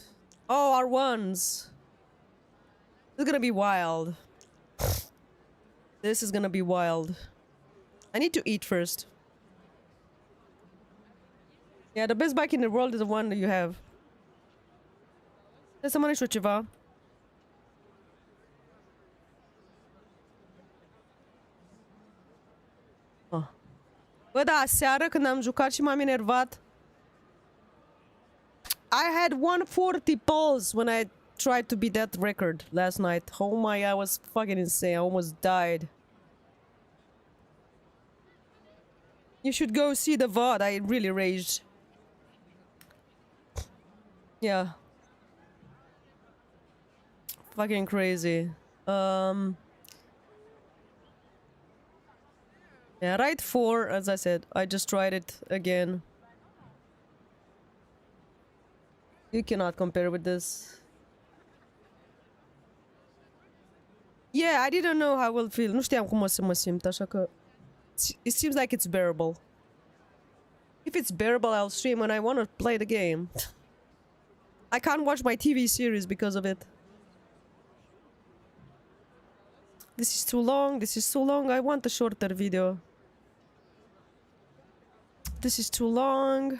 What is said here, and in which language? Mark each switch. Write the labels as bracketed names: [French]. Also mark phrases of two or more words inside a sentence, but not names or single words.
[English] Oh, R1s. This is gonna be wild. This is gonna be wild. I need to eat first. Yeah, the best bike in the world is the one that you have. There's someone ceva. Oh. [Romanian] Bă, da, seară când am jucat și m-am enervat. [English] I had 140 pulls when I tried to beat that record last night. Oh my, I was fucking insane. I almost died. You should go see the VOD. I really raged. Yeah. Fucking crazy. Yeah, Ride 4, as I said. I just tried it again. You cannot compare with this. Yeah, I didn't know how I will feel. [Romanian] Nu știam cum o să mă simt, așa că... [English] It seems like it's bearable. If it's bearable, I'll stream when I want to play the game. I can't watch my TV series because of it. This is too long. This is too long. I want a shorter video. This is too long.